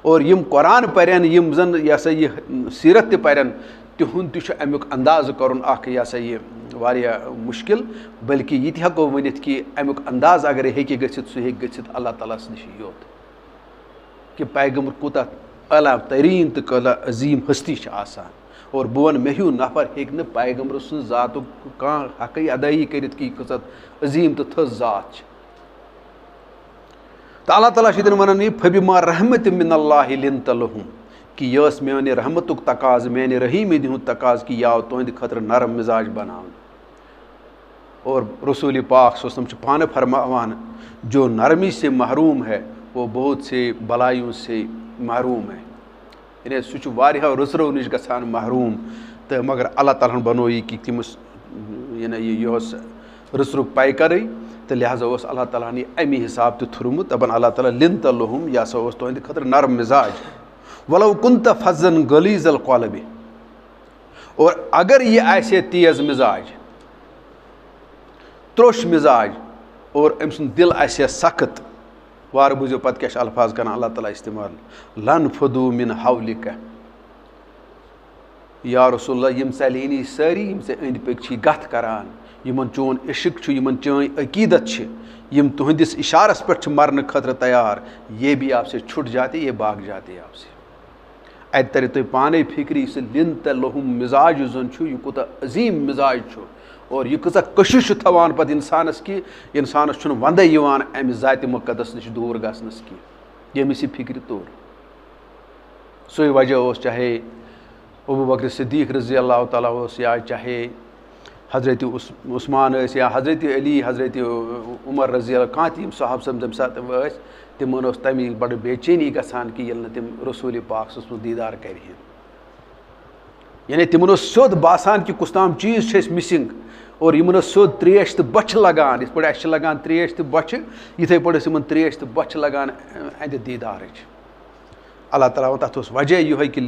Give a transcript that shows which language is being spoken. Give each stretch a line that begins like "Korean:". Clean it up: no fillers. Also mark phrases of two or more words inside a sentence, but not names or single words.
Kashmiri: اور یم قرآن پرن یم زن یہ سا یہ سیرت تہ پرن تہند تہ امیک انداز کرن اخ یہ سا یہ واریاہ مشکل بلکہ یہ تہ ہیکو ونتھ کہ امیک انداز اگر ہیکہ گژھتھ سہ ہیکہ گژھتھ اللہ تعالیٰ نش یوت کہ پیغمبر کوتاہ اعلیٰ ترین تو کوتاہ عظیم ہستی آسان اور بہ ون مے ہیو نفر ہیکہ نہ پیغمبر سن ذاتک کان حقی ادائی کرتھ کہ کۭژاہ عظیم تو تھٔز ذات چھ تو اللہ تعالیٰ چھِ ونان یہ
Arabic: فبما رحمت من اللہ لنت لہم
Kashmiri: کہ یہ ٲس میانہِ رحمتُک تقاض میانہِ رحیٖمی ہُنٛد تقاض کہ یہ آو تُہنٛدِ خٲطرٕ نرم مزاج بناونہٕ اور رسول پاک
Arabic: صلی اللہ علیہ وسلم
Kashmiri: چھِ پانہٕ فرماوان
Urdu: جو نرمی سے محروم ہے وہ بہت سے بلایوں سے محروم ہے
Kashmiri: یعنی سُہ چھُ واریاہو رٕژرو نِش گژھان محروم تہٕ مگر اللہ تعالیٰ ہن بنو یہِ کہِ تٔمِس یعنی یہِ اوس رٕژرُک پیکرٕے تہٕ لہٰذا اوس اللہ تعالیٰ ہن یہِ اَمی حساب تہِ تھوٚرمُت دپان اللہ تعالیٰ
Arabic: لِنت لہم
Kashmiri: یہِ ہسا اوس تُہنٛدِ خٲطرٕ نرم مزاج
Arabic: ولو كنت فظا غلیظ القلب
Kashmiri: اور اگر یہ آسہِ ہے تیز مزاج تروش مزاج اور أمۍ سُنٛد دل آسہِ ہے سخت وارٕ بوٗزِو پتہٕ کیاہ چھِ الفاظ کران اللہ تعالیٰ استعمال
Arabic: لنفضوا من حولک یا رسول اللہ
Kashmiri: یم ژَلہنی سٲری یم ژےٚ أنٛدۍ پٔکۍ چھی گتھ کران یمن چون عشق چھُ یمن چٲنۍ عقیدت چھِ یم تُہنٛدِس اشارس پٮ۪ٹھ چھِ مرنہٕ خٲطرٕ تیار
Urdu: یہ بھی آپ سے چھُٹ جاتے یہ باغ جاتے آپ سے
Kashmiri: اتہِ ترِ تۄہہِ پانے فکرِ یُس یہِ
Arabic: لِنت لہم
Kashmiri: مزاج یُس زن چھُ یہِ کوٗتاہ عظیٖم مزاج چھُ اور یہ کۭژاہ کشش چھُ تھاوان پتہٕ انسانس کہ انسانس چھُنہٕ وندے یِوان امہِ ذاتہِ مقدس نش دوٗر گژھنس کینٛہہ ییٚمِس یہِ فکرِ توٚر سُے وجہ اوس چاہے ابو بکر صدیق
Arabic: رضی اللہ تعالیٰ
Kashmiri: اوس یا چاہے حضرت عثمان ٲسۍ یا حضرت علی حضرت عمر
Arabic: رضی اللہ
Kashmiri: کانٛہہ تہِ یِم صحابہٕ صٲب تمہِ ساتہٕ ٲسۍ تِمن اوس تمی بڑٕ بے چینی گژھان کہ ییٚلہِ نہٕ تِم رسول پاک سٕنٛز دیٖدار کرِہن یعنی تِمن اوس سیوٚد باسان کہ کُس تام چیٖز چھِ أسۍ مِسنٛگ اور یِمن ٲس سیوٚد تریش تہٕ بۄچھِ لگان یِتھ پٲٹھۍ اَسہِ چھِ لگان تریش تہٕ بۄچھِ یِتھٕے پٲٹھۍ ٲس یِمن تریش تہٕ بۄچھِ لگان اَہنٛدِ دیٖدارٕچ اللہ تعالیٰ تَتھ اوس وجہ یِہوے کہ